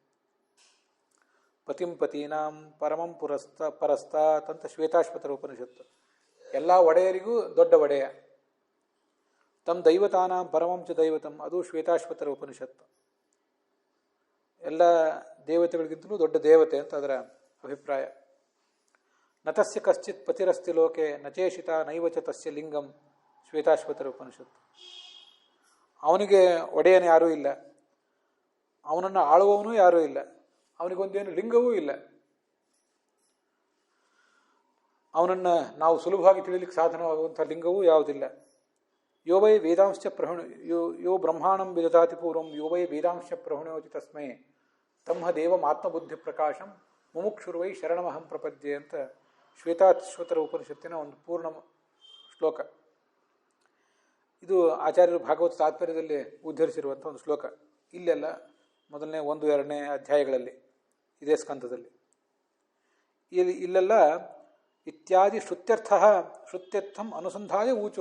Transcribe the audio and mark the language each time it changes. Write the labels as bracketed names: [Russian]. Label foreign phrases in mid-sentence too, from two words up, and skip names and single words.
[Sanskrit] ಪತಿಂ ಪತೀನಾಂ ಪರಮಂ ಪರಸ್ತಾತ್ [Kannada] ಅಂತ ಶ್ವೇತಾಶ್ವತರ ಉಪನಿಷತ್ತು. ಎಲ್ಲ ಒಡೆಯರಿಗೂ ದೊಡ್ಡ ಒಡೆಯ. [Sanskrit] ತಮ್ಮ ದೈವತಾನಾಂ ಪರಮಂಚ ದೈವತಂ, [Kannada] ಅದು ಶ್ವೇತಾಶ್ವತರ ಉಪನಿಷತ್ತು. ಎಲ್ಲ ದೇವತೆಗಳಿಗಿಂತಲೂ ದೊಡ್ಡ ದೇವತೆ ಅಂತ ಅದರ ಅಭಿಪ್ರಾಯ. [Sanskrit] ನತಸ್ಯ ಕಶ್ಚಿತ್ ಪತಿರಸ್ತಿ ಲೋಕೆ ನಚೇಷಿತ ನೈವಚ ತಸ್ಯ ಲಿಂಗಂ ಶ್ವೇತಾಶ್ವತರ ಉಪನಿಷತ್ತು. [Kannada] ಅವನಿಗೆ ಒಡೆಯನು ಯಾರೂ ಇಲ್ಲ, ಅವನನ್ನು ಆಳುವವನೂ ಯಾರೂ ಇಲ್ಲ, ಅವನಿಗೊಂದೇನು ಲಿಂಗವೂ ಇಲ್ಲ, ಅವನನ್ನು ನಾವು ಸುಲಭವಾಗಿ ತಿಳಿಲಿಕ್ಕೆ ಸಾಧನವಾಗುವಂಥ ಲಿಂಗವೂ ಯಾವುದಿಲ್ಲ. [Sanskrit] ಯೋ ವೈ ವೇದಾಂಶ ಯೋ ಬ್ರಹ್ಮಾಣಂ ವಿದಧಾತಿ ಪೂರ್ವಂ ಯೋ ವೈ ವೇದಾಂಶ ಪ್ರಹುಣೋತಿ ತಸ್ಮೈ ತಮ್ಮ ದೇವಂ ಆತ್ಮಬುದ್ಧಿ ಪ್ರಕಾಶಂ ಮುಮುಕ್ಷುರ್ವೈ ಶರಣಮಹಂ ಪ್ರಪದ್ಯೆ [Kannada] ಅಂತ ಶ್ವೇತಾಶ್ವತರ ಉಪನಿಷತ್ತಿನ ಒಂದು ಪೂರ್ಣ ಶ್ಲೋಕ. ಇದು ಆಚಾರ್ಯರು ಭಾಗವತ ತಾತ್ಪರ್ಯದಲ್ಲಿ ಉದ್ಧರಿಸಿರುವಂಥ ಒಂದು ಶ್ಲೋಕ. ಇಲ್ಲೆಲ್ಲ ಮೊದಲನೇ 1-2 ಅಧ್ಯಾಯಗಳಲ್ಲಿ ಇದೇ ಸ್ಕಂದದಲ್ಲಿ ಇಲ್ಲೆಲ್ಲ [Sanskrit] ಇತ್ಯಾದಿ ಶ್ರುತ್ಯರ್ಥಂ ಅನುಸಂಧಾಯ ಊಚು.